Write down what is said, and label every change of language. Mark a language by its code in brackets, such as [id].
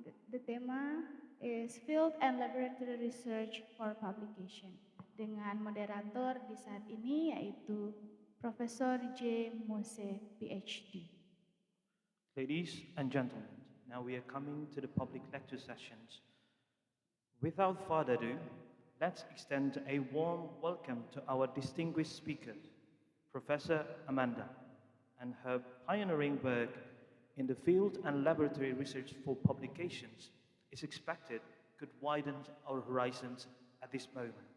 [en] The tema is Field and Laboratory Research for Publication. [id] Dengan moderator di saat ini yaitu Profesor J. Mose, PhD. [en] Ladies and gentlemen, now we are coming to the public lecture sessions. Without further ado, let's extend a warm welcome to our distinguished speaker, Professor Amanda, and her pioneering work in the field and laboratory research for publications is expected could widen our horizons at this moment.